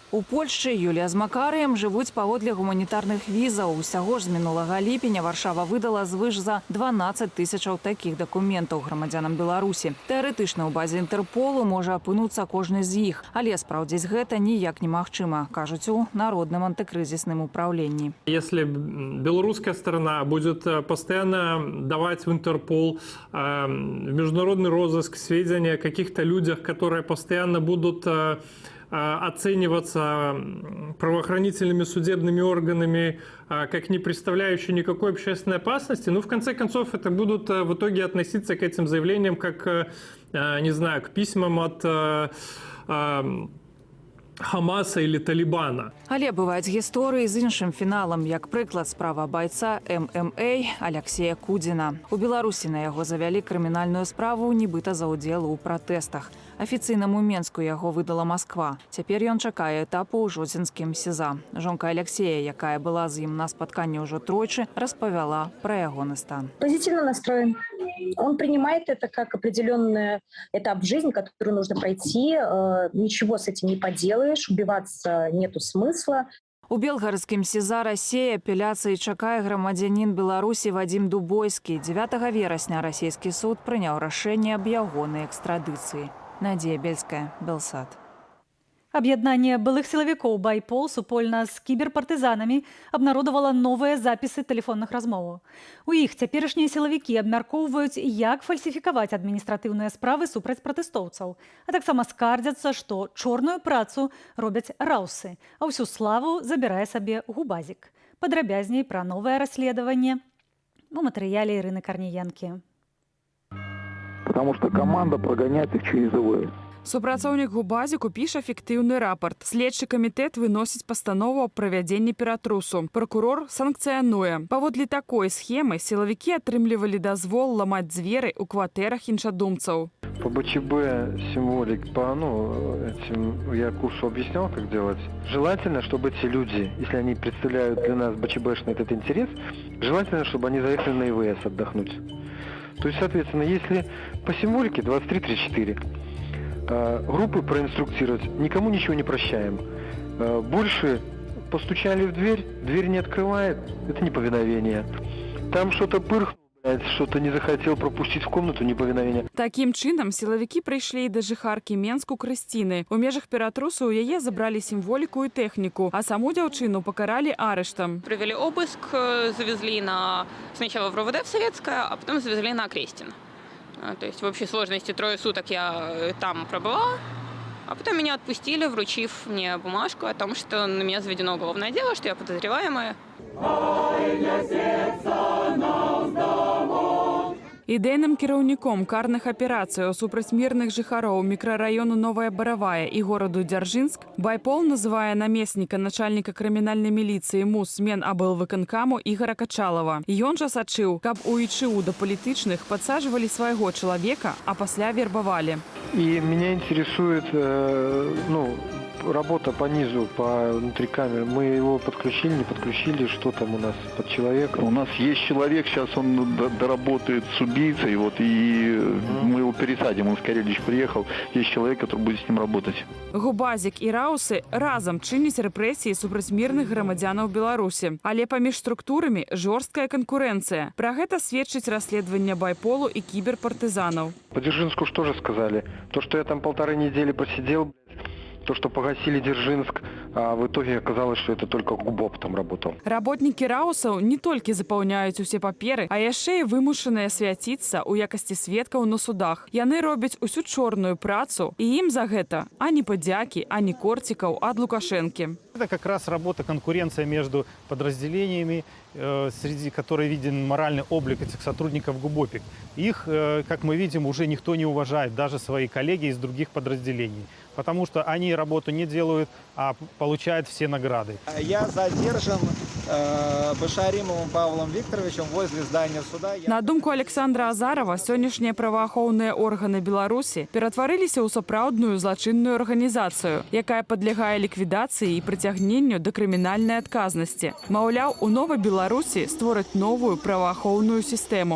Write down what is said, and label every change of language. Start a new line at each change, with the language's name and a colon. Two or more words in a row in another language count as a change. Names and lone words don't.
Belarusian: У Польшчы Юлія з Макарыем жывуць паводле гуманітарных візаў. Усяго ж з мінулага ліпеня Варшава выдала звыш за 12 тысячаў такіх дакументаў грамадзянам Беларусі. Тэарэтычна ў базе Інтэрполу можа апынуцца кожны з іх, але спраўдзіць гэта ніяк немагчыма, кажуць у Народным антыкрызісным управлении.
Russian: Если белорусская сторона будет постоянно давать в Интерпол в международный розыск сведения о каких-то людях, которые постоянно будут оцениваться правоохранительными судебными органами как не представляющие никакой общественной опасности, ну, в конце концов, это будут в итоге относиться к этим заявлениям как, не знаю, к письмам от Хамаса или Талибана.
Belarusian: Але бываюць гісторыі з іншым фіналам, як прыклад справа байца ММА Алексея Кудзіна. У Беларусі на яго завялі крымінальную справу нібыта за ўдзел у пратэстах. Афіцыйнаму Менску яго выдала Масква. Цяпер ён чакае этапу ў Жодзінскім СІЗА. Жонка Алексея, якая была з ім на спатканні ўжо тройчы, распавяла пра ягоны стан.
Russian: Позитивно настроен. Он принимает это как определенный этап жизни, который нужно пройти. Ничего с этим не поделаешь, убиваться нету смысла.
Belarusian: У белгарадскім СІЗА Рассіі апеляцыі чакае грамадзянін Беларусі Вадзім Дубойскі. 9 верасня расійскі суд прыняў рашэнне аб ягонай экстрадыцыі. Надзея Бельская, Белсат. Аб'яднанне былых сілавікоў «Байпол» супольна з кіберпартызанамі абнародавала новыя запісы тэлефонных размоваў. У іх цяперашнія сілавікі абмяркоўваюць, як фальсіфікаваць адміністратыўныя справы супраць пратэстоўцаў, а таксама скардзяцца, што чорную працу робяць раўсы, а ўсю славу забірае сабе губазік. Падрабязней пра новае расследаванне у матэрыяле Ірыны Карніенкі.
Russian: Потому что команда прогоняет их через ИВС.
Belarusian: Супрацоўнік губазіку піша фіктыўны рапарт. Следчы камітэт выносіць пастанову аб правядзенні ператрусу. Пракурор санкцыянуе. Паводле такой схемы сілавікі атрымлівалі дазвол ламаць дзверы ў кватэрах іншадумцаў.
Russian: По БЧБ символик, я курсу объяснял, как делать. Желательно, чтобы эти люди, если они представляют для нас БЧБшный этот интерес, желательно, чтобы они заехали на ИВС отдохнуть. То есть, соответственно, если по символике 23-34, группы проинструктировать, никому ничего не прощаем. Больше постучали в дверь, дверь не открывает, это неповиновение. Там что-то пырхнуло, что-то не захотел пропустить в комнату, неповиновение.
Belarusian: Такім чынам сілавікі прыйшлі да жыхаркі Менску Крысціны. У межах ператрусу у яе забралі сімволіку і тэхніку, а саму дзяўчыну пакаралі арыштам.
Russian: Провели обыск, завезли сначала в РОВД в Советское, а потом завезли на Крестин. То есть в общей сложности 3 суток я там пробыла, а потом меня отпустили, вручив мне бумажку о том, что на меня заведено уголовное дело, что я подозреваемая.
Belarusian: Ідэйным кіраўніком карных аперацыяў супраць мірных жыхароў мікрараёну Новая Баравая і гораду Дзяржынск байпол называе намесніка начальніка крымінальнай міліцыі МУС Менаблвыканкаму Ігора Качалава. Ён жа сачыў, каб у ІЧУ да палітычных падсаджвалі свайго чалавека, а пасля вербавалі.
Russian: И меня интересует, работа по низу, по внутри камеры. Мы его подключили, не подключили, что там у нас под человека? У нас есть человек, сейчас он доработает с убийцей, и мы его пересадим, он в Карелич приехал. Есть человек, который будет с ним работать.
Belarusian: Губазік і раусы разам чыняць рэпрэсіі супраць мірных грамадзянаў Беларусі. Але паміж структурамі жорсткая канкурэнцыя. Пра гэта сведчыць расследаванне байполу і кіберпартызанаў.
Russian: По Дзержинску что же сказали? То, что я там 1,5 недели просидел, то, что погасили Дзержинск, а в итоге оказалось, что это только ГУБОП там работал.
Belarusian: Работнікі раусаў не толькі запаўняюць усе паперы, а яшчэ і вымушаныя свяціцца ў якасці сведкаў на судах. Яны робяць усю чорную працу, і ім за гэта ані падзякі, ані корцікаў ад Лукашэнкі.
Russian: Это как раз работа, конкуренция между подразделениями, среди которой виден моральный облик этих сотрудников ГУБОПИК. Их, как мы видим, уже никто не уважает, даже свои коллеги из других подразделений. Потому что они работу не делают, а получают все награды. Я задержан Башаримовым Павлом Викторовичем возле здания суда.
Belarusian: На думку Александра Азарова, сённяшнія праваахоўныя органы Беларусі ператварыліся ў сапраўдную злачынную арганізацыю, якая падлягае ліквідацыі і прыцягненню да крымінальнай адказнасці. Маўляў, у Новай Беларусі створаць новую праваахоўную сістэму.